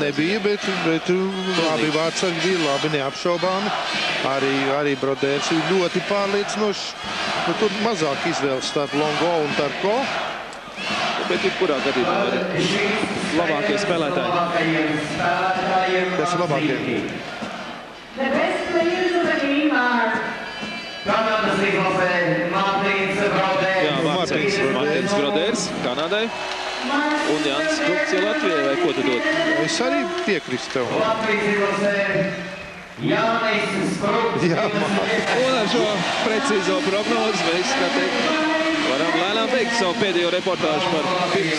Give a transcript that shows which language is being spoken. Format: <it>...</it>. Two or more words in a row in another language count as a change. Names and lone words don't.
<lv>Nebija, bet labi vārdsargi bija, labi neapšaubāmi. Arī Brodērs ir ļoti pārliecinošs. Nu, tur mazāk izvēles starp Longo un Tarko. Bet jebkurā gadījumā ir labākie spēlētāji. Kas ir labākie?</lv> <en>The best players of the game are</en> <lv>Kanādas izlasē Mārtiņš Brodērs. Jā, Mārtiņš Brodērs Kanādai. Un Jānis Krupts ir Latvijai, vai ko tu dod? Es arī piekrīstu tev. Latvijas izlasē Jānis Krupts. Un ar šo precīzo prognozi mēs varam lēnām beigt savu pēdējo reportāžu par pirms.</lv>